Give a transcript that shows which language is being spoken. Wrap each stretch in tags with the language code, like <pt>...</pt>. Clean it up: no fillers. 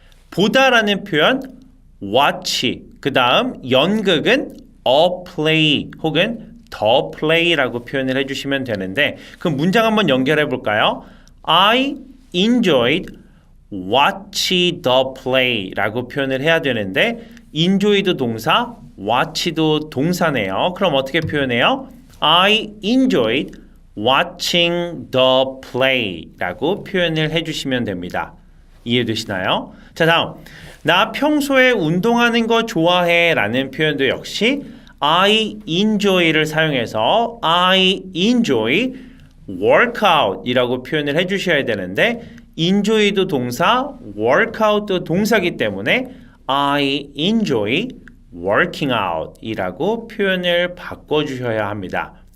<ko>보다라는 표현 watch 그 다음 연극은 a play 혹은 the play라고 표현을 해주시면 되는데 그럼 문장 한번 연결해 볼까요?</ko> <en>I enjoyed watch the play</en> <ko>라고 표현을 해야 되는데 enjoy도 동사, watch도 동사네요. 그럼 어떻게 표현해요?</ko> <en>I enjoyed watching the play</en> <ko>라고 표현을 해주시면 됩니다. 이해되시나요? 자, 다음 나 평소에 운동하는 거 좋아해 라는 표현도 역시 I enjoy를 사용해서</ko> <en>I enjoy workout</en> <ko>이라고 표현을 해주셔야 되는데 enjoy도 동사, workout도 동사기 때문에</ko> <en>I enjoy working out</en> <ko>이라고 표현을 바꿔주셔야 합니다.</ko>